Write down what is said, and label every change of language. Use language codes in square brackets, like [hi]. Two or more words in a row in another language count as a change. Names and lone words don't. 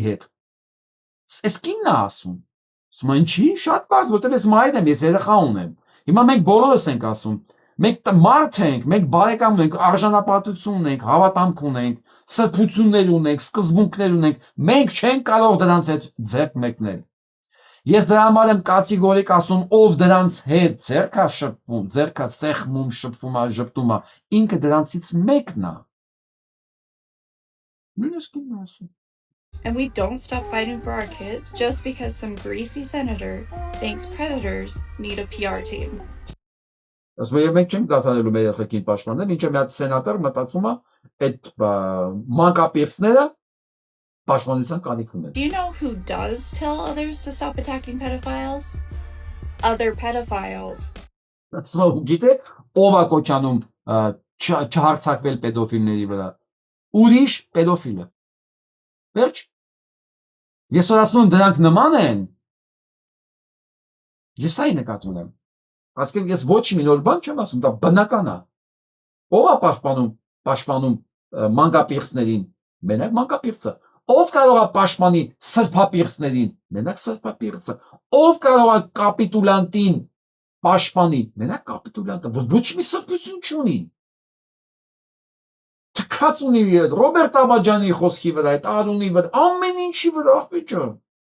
[hy] հետ, ես կինն է ասում, ասում է ինչի, շատ բարձ, որտեղ ես մայր եմ, ես երեխա ունեմ, հիմա մենք բոլորս ենք ասում, մենք մարդ ենք, մենք բարեկամ ունենք, արժանապատվություն ունենք, հավատամք ունենք, սրբություններ ունենք, սկզբունքներ ունենք, մենք չենք կարող դրանց հետ ձեռք մեկնել։ Ես դրա համար եմ կատեգորիկ ասում, ով դրանց հետ ձեռք է շփվում, ձեռք է սեղմում, շփվում է, ժպտում է, ինքը դրանցից մեկն է։ Նույնիսկ ինքն ասում։ [en] And we don't stop fighting for our kids just because some greasy senator thinks predators need a PR team. [hy] Ասում եմ, մենք չենք դադարելու մեր երեխեքին պաշտպանել, ինչը մի հատ սենատոր մտածում է, այդ մանկապիղծները պաշտպանության կարիք ունեն։ [en] Do you know who does tell others to stop attacking pedophiles? Other pedophiles. [hy] Ասում եմ, գիտեք, ով է կոչանում չհարցակվել պետոֆիլների վրա։ Ուրիշ պետոֆիլը։ Վերջ։ Ես որ ասում եմ դրանք նման են, ես այն նկատի ունեմ։ Ասկեն ես ոչ մի նոր բան չեմ ասում, դա բնական է։ Ով է պաշտպանում մանկապիղծներին, մենակ մանկապիղծը։ Ով կարող է պաշտպանի սրբապիղծներին, մենակ սրբապիղծը։ Ով կարող է կապիտուլանտին պաշտպանի, մենակ կապիտուլանտը, որ ոչ մի սրբություն չունի։ Թքած ունի Ռոբերտ Աբաջանի խոսքի վրա, այդ Արունի վրա, ամեն ինչի վրա, աղբիջան։